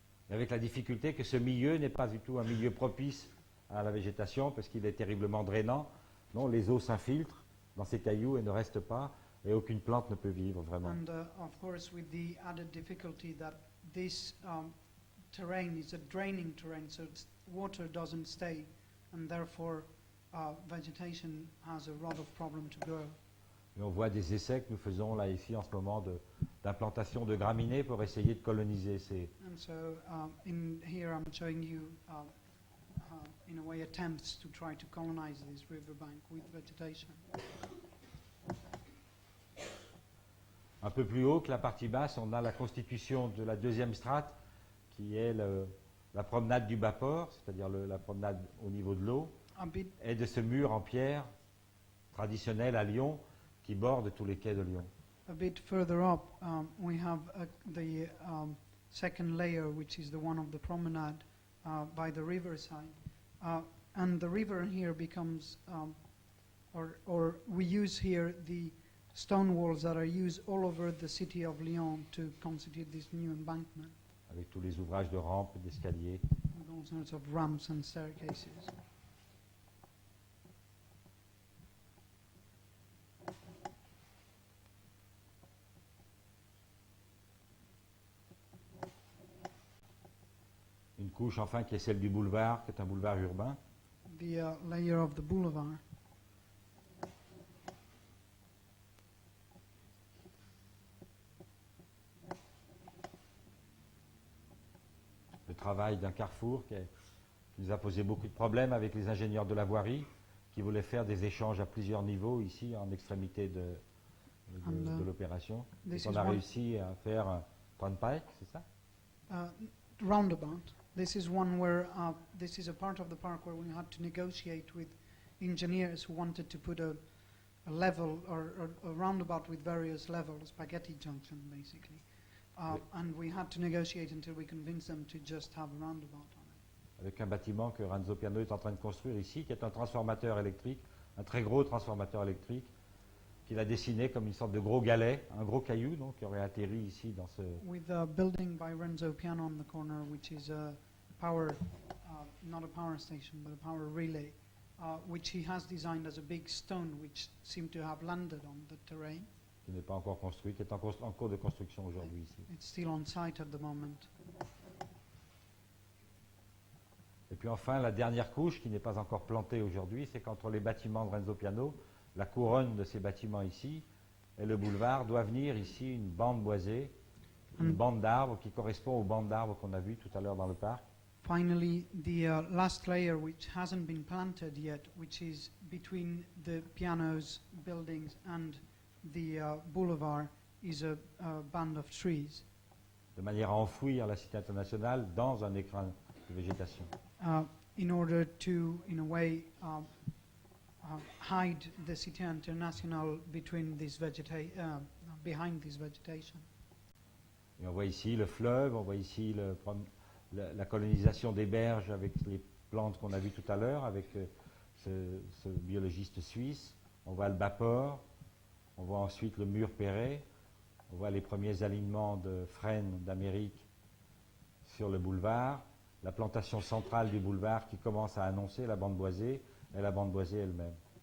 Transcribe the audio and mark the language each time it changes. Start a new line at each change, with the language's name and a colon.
French: Avec la difficulté que ce milieu n'est pas du tout un milieu propice à la végétation parce qu'il est terriblement drainant. Non, les eaux s'infiltrent dans ces cailloux et ne restent pas, et aucune plante ne peut vivre vraiment.
English: And of course, with the added difficulty that this terrain is a draining terrain, so water doesn't stay, and therefore vegetation has a lot of problem to grow.
French: Et on voit des essais que nous faisons là ici en ce moment d'implantation de graminées pour essayer de coloniser ces...
English: And so in here I'm showing you, in a way, attempts to try to colonize this riverbank with vegetation.
French: Un peu plus haut que la partie basse, on a la constitution de la deuxième strate, qui est la promenade du bas-port, c'est-à-dire la promenade au niveau de l'eau,
English: A bit,
French: et de ce mur en pierre traditionnel à Lyon, qui borde tous les quais de Lyon.
English: a bit further up, we have the second layer, which is the one of the promenade by the riverside. And the river here becomes, or we use here the stone walls that are used all over the city of Lyon to constitute this new embankment,
French: Avec tous les ouvrages de rampes, d'escaliers.
English: with all sorts of ramps and staircases.
French: Une couche enfin qui est celle du boulevard, qui est un boulevard urbain.
English: The layer of the boulevard.
French: Le travail d'un carrefour qui nous a posé beaucoup de problèmes avec les ingénieurs de la voirie qui voulaient faire des échanges à plusieurs niveaux ici en extrémité de l'opération.
English: This
French: On
English: is a one
French: réussi à faire un turnpike, c'est ça?
English: roundabout. This is one where this is a part of the park where we had to negotiate with engineers who wanted to put a level or a roundabout with various levels, spaghetti junction basically. And we had to negotiate until we convinced them to just have a roundabout on it.
French: Avec un bâtiment que Renzo Piano est en train de construire ici, qui est un transformateur électrique un très gros transformateur électrique qu'il a dessiné comme une sorte de gros galet, un gros caillou donc, qui aurait atterri ici dans ce...
English: With a building by Renzo Piano on the corner, which is a power, not a power station, but a power relay, which he has designed as a big stone, which seemed to have landed on the terrain.
French: qui n'est pas encore construit, qui est en cours de construction aujourd'hui ici.
English: It's still on site at the moment.
French: Et puis enfin, la dernière couche qui n'est pas encore plantée aujourd'hui, c'est qu'entre les bâtiments de Renzo Piano, la couronne de ces bâtiments ici, et le boulevard, doit venir ici une bande boisée, une bande d'arbres qui correspond aux bandes d'arbres qu'on a vues tout à l'heure dans le parc.
English: Finally, the last layer, which hasn't been planted yet, which is between the pianos, buildings, and the boulevard, is a band of trees,
French: De manière à enfouir la Cité internationale dans un écrin de végétation.
English: in order to, in a way, hide the Cité Internationale between this behind this vegetation.
French: Et on voit ici le fleuve, on voit ici la colonisation des berges avec les plantes qu'on a vues tout à l'heure, avec ce biologiste suisse. On voit le Bas-Port, on voit ensuite le mur Perret, on voit les premiers alignements de frênes d'Amérique sur le boulevard, la plantation centrale du boulevard qui commence à annoncer la bande boisée et la bande boisée elle-même.